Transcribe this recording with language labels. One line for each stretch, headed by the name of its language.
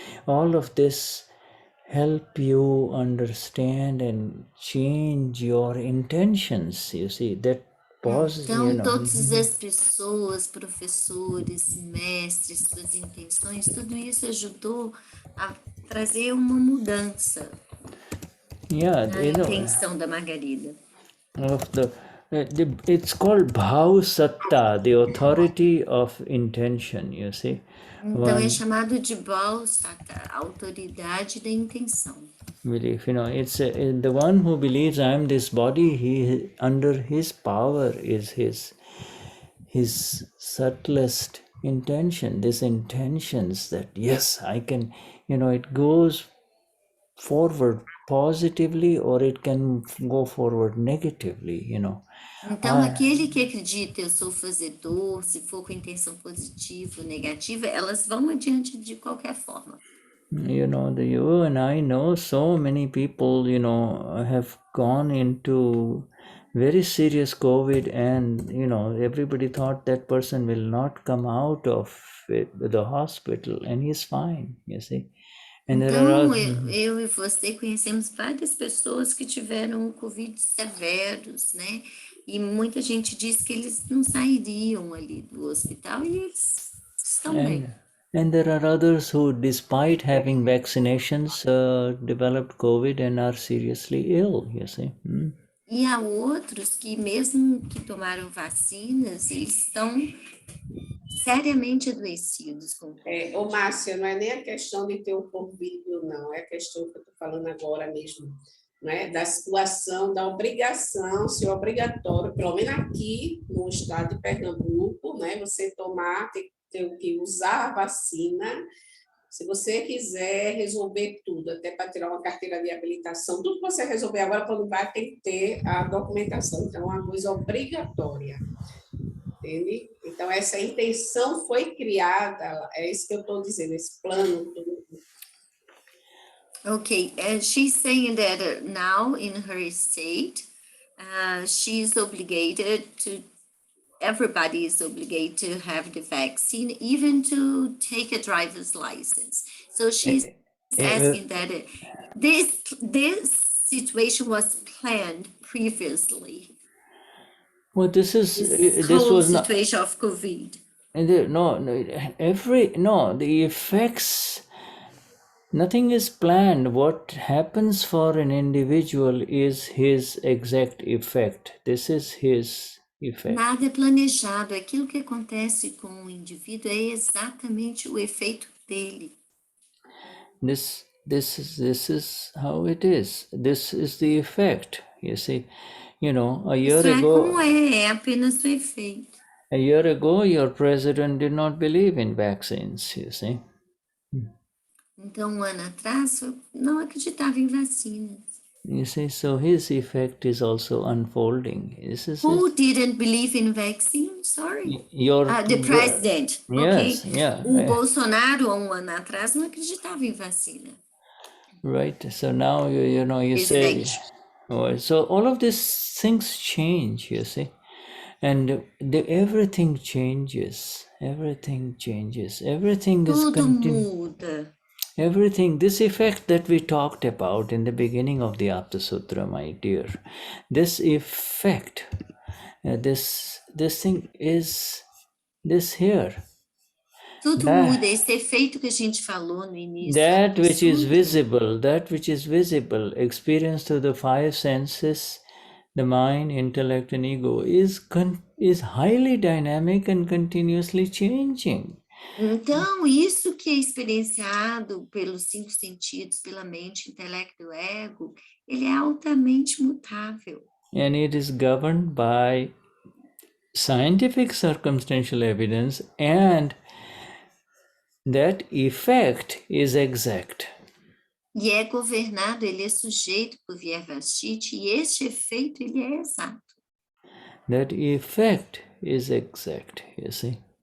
English: All of this help you understand and change your intentions. You see, that pause,
Portuguese: Então, todas as pessoas, professores, mestres, suas intenções, tudo isso ajudou a trazer uma mudança na intenção da Margarida.
English: It's called Bhavasatta, the authority of intention, you see.
Portuguese: Então, é chamado de Bhavasatta, a autoridade da intenção.
English: Belief, it's the one who believes I am this body, he under his power is his subtlest intention, these intentions that yes, I can, it goes forward positively or it can go forward negatively,
Portuguese: Então, aquele que acredita, eu sou fazedor, se for com intenção positiva ou negativa, elas vão adiante de qualquer forma.
English: You and I know so many people, have gone into very serious COVID and, everybody thought that person will not come out of the hospital and he's fine, you see. And
Portuguese: então, eu e você conhecemos várias pessoas que tiveram Covid severos, né? E muita gente diz que eles não sairiam ali do hospital e eles estão bem.
English: And there are others who, despite having vaccinations, developed COVID and are seriously ill, you see.
Portuguese: E há outros que, mesmo que tomaram vacinas, eles estão seriamente adoecidos com Covid. Ô, Márcia, não é nem a questão de ter o Covid, não, é a questão que eu estou falando agora mesmo, né? Da situação, da obrigação, ser obrigatório, pelo menos aqui no estado de Pernambuco, né? Você tomar, ter que usar a vacina, se você quiser resolver tudo, até para tirar uma carteira de habilitação, tudo que você resolver agora, quando vai, tem que ter a documentação, então é uma coisa obrigatória. Entende? Então, essa intenção foi criada, é isso que eu estou dizendo, esse plano.
English: Okay, and she's saying that now in her state, she's obligated to, everybody is obligated to have the vaccine, even to take a driver's license. So she's asking that this situation was planned previously. Well, this whole was situation of COVID. The effects, nothing is planned. What happens for an individual is his exact effect. This is his effect.
Portuguese: Nada é planejado. Aquilo que acontece com o indivíduo é exatamente o efeito dele.
English: This is how it is. This is the effect. You see, a year ago.
Portuguese: Como é apenas o efeito.
English: A year ago, your president did not believe in vaccines. You see.
Portuguese: Então, ano atrás, eu não acreditava em vacinas.
English: You see, so his effect is also unfolding. This is Who didn't believe in vaccine? Sorry. The president. Yes, Okay. yeah.
Portuguese: O Bolsonaro, há ano atrás, não acreditava em vacina.
English: Right. So now you say, so all of these things change, you see, and everything changes. Everything changes. Everything is
Portuguese: Tudo muda.
English: Everything, this effect that we talked about in the beginning of the Aptasutra, my dear, this effect, this thing is this here.
Portuguese: Tudo muda, esse efeito que a gente falou no início.
English: That which is visible, experienced through the five senses, the mind, intellect, and ego, is highly dynamic and continuously changing.
Portuguese: Então, isso que é experienciado pelos 5 sentidos, pela mente, intelecto e ego, ele é altamente mutável.
English: And it is governed by scientific circumstantial evidence, and that effect is exact.
Portuguese: E é governado, ele é sujeito por Vyavasthit, e este efeito, ele é exato.
English: That effect is exact, you see.